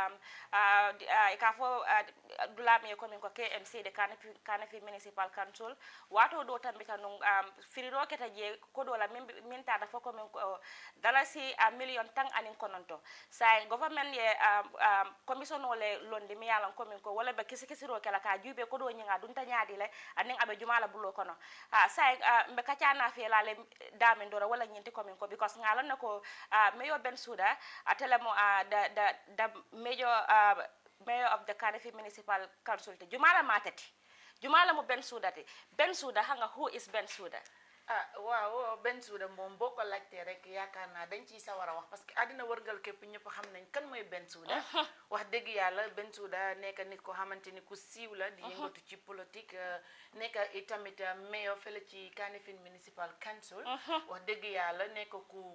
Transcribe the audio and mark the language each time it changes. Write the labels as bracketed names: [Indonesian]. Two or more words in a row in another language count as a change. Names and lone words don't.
[Mandingo] ka fo dulami ko min ko KMC de Kanifing Municipal Council wato do tambi kanun firiro keta je ko do la min ta da fo ko min ko dalasi [English] a million [Mandingo] tang anin kononto say government ye commission ole londi mi yalan ko min ko wala be kisi-kisiro kala ka jube ko do nyinga dun ta nyaadi le anin abe jumala bulo kono say mbe kacana fe lale damin dora wala nyinti komin ko because ngalan nako mayor Ben Suda atelemo [English] the mayor of the Kanifing Municipal Council [Mandingo] te jumala matati jumala mo Ben Suda hanga [English] who is Ben Suda [Wolof] waaw Ben Suda moom boo ko laajtee rek yaakaar naa dañ ciy sawar a wax [French] parce que [Wolof] àddina wërgal képp ñëpp xam nañ kan mooy Ben Suda wax dëgg yàlla Ben Suda nekk nit ko xamante ni ku siiw la di yëngatu ci politique nekk itamit mayor fële ci Kanifing Municipal Council wax dëgg yàlla nekk ku